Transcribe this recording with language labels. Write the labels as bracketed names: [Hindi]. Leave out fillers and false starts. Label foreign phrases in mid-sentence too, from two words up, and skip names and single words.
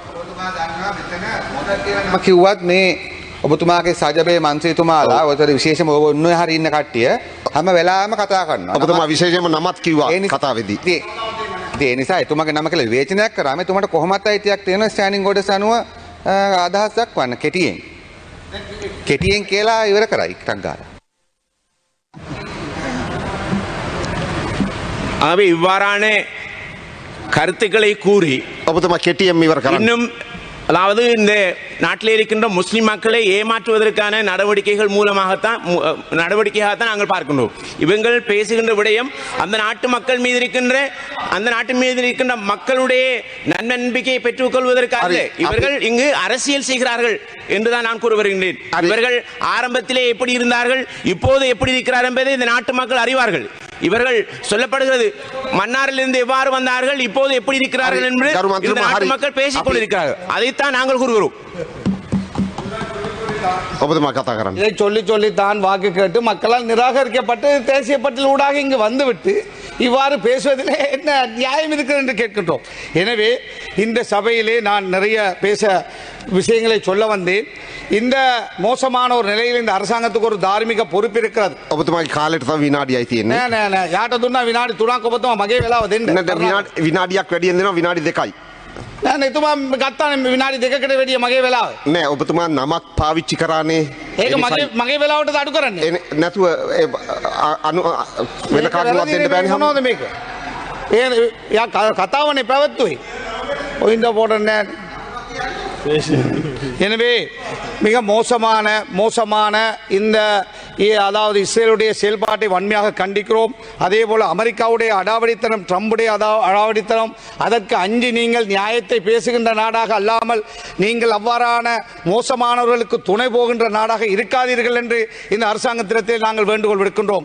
[Sinhala] මම කිව්වත් මේ ඔබතුමාගේ සජබේ මන්ත්‍රීතුමාලා ඔතන විශේෂම ඔබ ඔන්න හරි ඉන්න කට්ටිය හැම වෙලාවෙම කතා කරනවා. ඔබතුමා විශේෂයෙන්ම නමත් කිව්වා කතාවේදී. ඒ නිසා එතුමාගේ නම කියලා විවේචනයක් කරාම එතුමාට කොහොමත් අයිතියක් තියෙනවා [English] standing orders [Sinhala] අනුව අදහස් දක්වන්න කෙටියෙන් කියලා ඉවර කරයි ටක් ගාලා. [Tamil] ஆகவே இவ்வாறான கருத்துக்களை கூறி [Sinhala] ඔබතුමා කෙටියෙන් ඉවර කරන්න. [Tamil] இன்னும் அதாவது இந்த நாட்டில் இருக்கின்ற முஸ்லிம் மக்களை ஏமாற்றுவதற்கான நடவடிக்கையாகத்தான் நாங்கள் பார்க்கின்றோம். இவங்கள் பேசுகின்ற விடயம் அந்த நாட்டு நாட்டின் மீது இருக்கின்ற மக்களுடைய நன்னம்பிக்கையை பெற்றுக் கொள்வதற்காக இவர்கள் இங்கு அரசியல் செய்கிறார்கள் என்றுதான் நான் கூற வருகின்றேன். இவர்கள் ஆரம்பத்திலே எப்படி இருந்தார்கள், இப்போது எப்படி இருக்கிறார் என்பதை இந்த நாட்டு மக்கள் அறிவார்கள். இவர்கள் சொல்லப்படுகிறது மன்னாரிலிருந்து எவ்வாறு வந்தார்கள், இப்போது எப்படி இருக்கிறார்கள் என்று இந்த நாட்டு மக்கள் பேசிக் கொண்டிருக்கிறார்கள். அதைத்தான் நாங்கள் கூறுகிறோம். [Sinhala] ඔබතුමා කතා කරන්න. [Tamil] இதை சொல்லி தான் வாக்கு கேட்டு மக்களால் நிராகரிக்கப்பட்டு தேசிய பட்டியல் ஊடாக இங்கு வந்துவிட்டு இவ்வாறு பேசுவதிலே என்ன நியாயம் இருக்கிறது என்று கேட்கின்றோம். எனவே இந்த சபையிலே நான் நிறைய விஷயங்களை சொல்ல வந்தேன். இந்த மோசமான ஒரு நிலையில் இந்த அரசாங்கத்துக்கு ஒரு தார்மீக பொறுப்பு இருக்கிறது. [Sinhala] ඔබතුමාගේ කාලෙට තව විනාඩියයි තියෙන්නේ. නෑ යාට දුන්නා විනාඩි 3ක් ඔබතුමා මගේ වෙලාව දෙන්න. විනාඩියක් වැඩියෙන් දෙනවා විනාඩි 2යි. නෑ එතුමා ගත්තානේ විනාඩි 2කට වැඩිය මගේ වෙලාව. නෑ ඔබතුමා නමක් පාවිච්චි කරානේ. ඒක මගේ වෙලාවට අඩු කරන්නේ. නැතුව වෙන කාටවත් දෙන්න බෑනේ. මොනවද මේක? යා කතාවනේ පැවැත්තුවේ. ඔයින්ද போடுறேன். [Tamil] எனவே மிக மோசமான இந்த அதாவது இஸ்ரேலுடைய செயல்பாட்டை வன்மையாக கண்டிக்கிறோம். அதே போல அமெரிக்காவுடைய அடாவடித்தனம், ட்ரம்புடைய அடாவடித்தனம், அதற்கு அஞ்சி நீங்கள் நியாயத்தை பேசுகின்ற நாடாக அல்லாமல் நீங்கள் அவ்வாறான மோசமானவர்களுக்கு துணை போகின்ற நாடாக இருக்காதீர்கள் என்று இந்த அரசாங்கத்திடத்தில் நாங்கள் வேண்டுகோள் விடுக்கின்றோம்.